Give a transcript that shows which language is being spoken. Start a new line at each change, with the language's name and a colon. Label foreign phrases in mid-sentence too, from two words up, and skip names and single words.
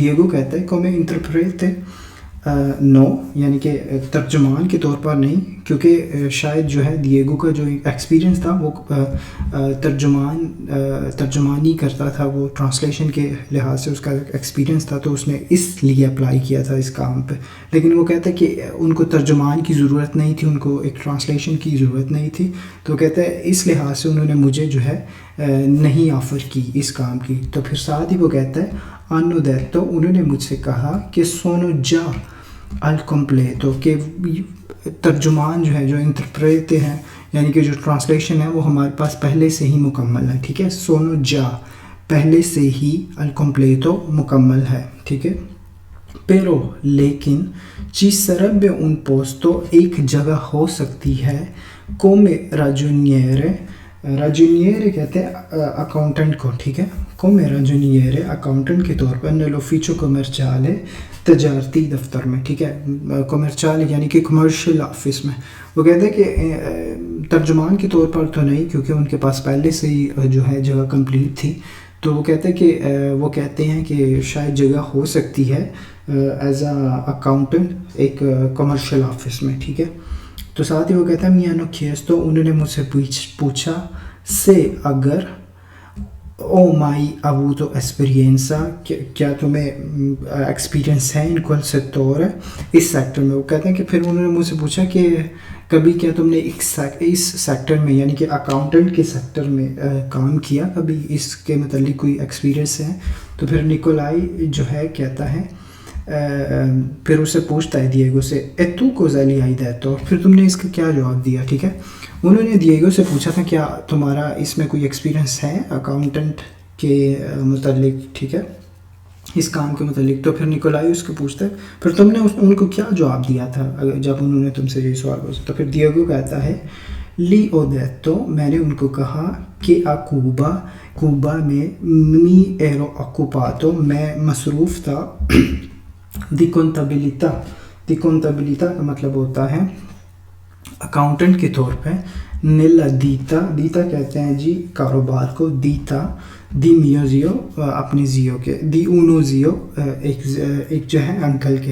Urdu: دیگو کہتا ہے
Italian: come interprete no
Urdu: یعنی کہ ترجمان کے طور پر نہیں, کیونکہ شاید جو ہے دیگو کا جو ایکسپیرینس تھا وہ ترجمانی کرتا تھا, وہ ٹرانسلیشن کے لحاظ سے اس کا ایکسپیرینس تھا, تو اس نے اس لیے اپلائی کیا تھا اس کام پہ. لیکن وہ کہتا ہے کہ ان کو ترجمان کی ضرورت نہیں تھی, ان کو ایک ٹرانسلیشن کی ضرورت نہیں تھی, تو کہتا ہے اس لحاظ سے انہوں نے مجھے جو ہے نہیں آفر کی اس کام کی. تو پھر ساتھ ہی وہ کہتا ہے
Italian: hanno detto
Urdu: انہوں نے مجھ سے کہا کہ
Italian: sono già al completo
Urdu: کہ ترجمان جو ہے جو انٹرپریٹ ہیں یعنی کہ جو ٹرانسلیشن ہے وہ ہمارے پاس پہلے سے ہی مکمل ہے. ٹھیک ہے.
Italian: sono già
Urdu: پہلے سے ہی
Italian: al completo
Urdu: مکمل ہے. ٹھیک ہے. però لیکن
Italian: ci sarebbe un posto
Urdu: ایک جگہ ہو سکتی ہے
Italian: come ragioniere,
Urdu: راجونیئر کہتے ہیں اکاؤنٹنٹ کو. ٹھیک ہے.
Italian: come ragioniere
Urdu: اکاؤنٹنٹ کے طور پر
Italian: nell'ufficio commerciale
Urdu: تجارتی دفتر میں. ٹھیک ہے. کمرشل یعنی کہ کمرشل آفس میں. وہ کہتے ہیں کہ ترجمان کے طور پر تو نہیں کیونکہ ان کے پاس پہلے سے ہی جو ہے جگہ کمپلیٹ تھی, تو وہ کہتے ہیں کہ وہ کہتے ہیں کہ شاید جگہ ہو سکتی ہے
English: as a accountant
Urdu: ایک
English: commercial office
Urdu: میں. ٹھیک ہے. تو ساتھ ہی وہ کہتا ہے
Italian: mi hanno chiesto
Urdu: انہوں نے مجھ سے پوچھا se اگر
Italian: ho mai avuto esperienza
Urdu: کیا تمہیں ایکسپیرینس ہے
Italian: in quel settore
Urdu: اس سیکٹر میں. وہ کہتے ہیں کہ پھر انہوں نے مجھ سے پوچھا کہ کبھی کیا تم نے اس سیکٹر میں یعنی کہ اکاؤنٹنٹ کے سیکٹر میں کام کیا, کبھی اس کے متعلق کوئی ایکسپیرینس ہے. تو پھر نکولائی جو ہے کہتا ہے پھر اسے پوچھتا ہے دیگو سے
Italian: e tu cosa gli hai detto
Urdu: پھر تم نے اس کا کیا جواب دیا. ٹھیک ہے. انہوں نے دیگو سے پوچھا تھا کیا تمہارا اس میں کوئی ایکسپیرینس ہے اکاؤنٹنٹ کے متعلق. ٹھیک ہے. اس کام کے متعلق. تو پھر نکولائی اس کو پوچھتا ہے پھر تم نے ان کو کیا جواب دیا تھا جب انہوں نے تم سے یہ سوال پوچھا. تو پھر دیگو کہتا ہے
Italian: le ho detto
Urdu: میں نے ان کو کہا کہ کوبا میں
Italian: mi ero occupato
Urdu: میں مصروف تھا
Italian: di contabilità
Urdu: کا مطلب ہوتا ہے اکاؤنٹنٹ کے طور پہ.
Italian: nella ditta
Urdu: کہتے ہیں جی کاروبار کو,
Italian: ditta di mio zio
Urdu: اپنے زیو کے,
Italian: di uno zio
Urdu: ایک جو ہے انکل کے.